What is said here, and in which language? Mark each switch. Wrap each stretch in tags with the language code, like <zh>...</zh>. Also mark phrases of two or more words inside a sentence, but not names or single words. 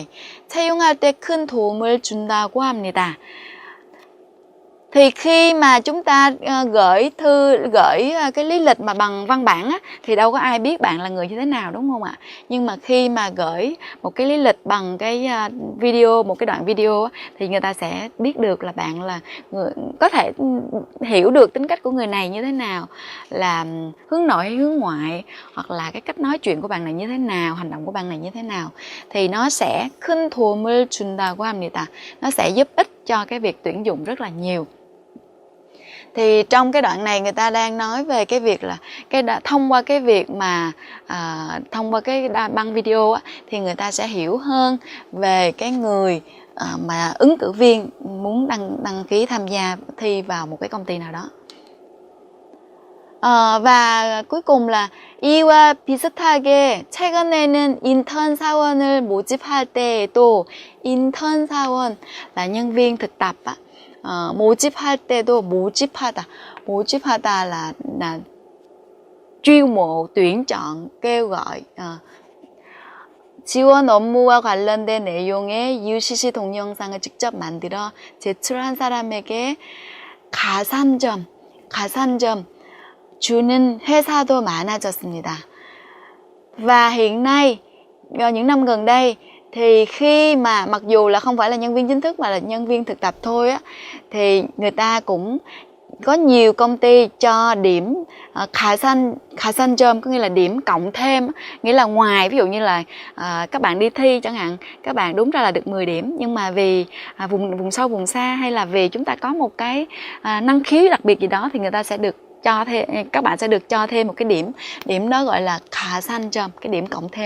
<ko>채용할 때 큰 도움을 준다고 합니다.</ko> <vi>Thì khi mà chúng ta gửi cái lý lịch mà bằng văn bản á, thì đâu có ai biết bạn là người như thế nào, đúng không ạ? Nhưng mà khi mà gửi một cái lý lịch bằng cái video, một cái đoạn video á, thì người ta sẽ biết được là bạn là người, có thể hiểu được tính cách của người này như thế nào, là hướng nội hay hướng ngoại, hoặc là cái cách nói chuyện của bạn này như thế nào, hành động của bạn này như thế nào. Thì nó sẽ</vi> <ko>큰 도움을 준다고 합니다.</ko> <vi>Nó sẽ giúp ích cho cái việc tuyển dụng rất là nhiều. Thì trong cái đoạn này người ta đang nói về cái việc là thông qua cái việc mà thông qua cái băng video á, thì người ta sẽ hiểu hơn về cái người mà ứng cử viên muốn đăng ký tham gia thi vào một cái công ty nào đó. và cuối cùng là</vi> <ko>이와 비슷하게 최근에는 인턴 사원을 모집할 때에도 인턴 사원</ko> <vi>là nhân viên thực tập á,</vi> <ko>모집할 때도</ko> <vi>mo집하다 là chiêu mộ, tuyển chọn, kêu gọi.</vi> <ko>지원 업무와 관련된 내용의 UCC 동영상을 직접 만들어 제출한 사람에게 가산점 주는 회사도 많아졌습니다.</ko> <vi>Và hiện nay, những năm gần đây, thì khi mà mặc dù là không phải là nhân viên chính thức mà là nhân viên thực tập thôi á, thì người ta cũng có nhiều công ty cho điểm 가산점, có nghĩa là điểm cộng thêm, nghĩa là ngoài ví dụ như là các bạn đi thi chẳng hạn, các bạn đúng ra là được 10 điểm, nhưng mà vì vùng sâu vùng xa hay là vì chúng ta có một cái năng khiếu đặc biệt gì đó thì người ta sẽ được cho thêm, các bạn sẽ được cho thêm một cái điểm đó gọi là 가산점, cái điểm cộng thêm.</vi>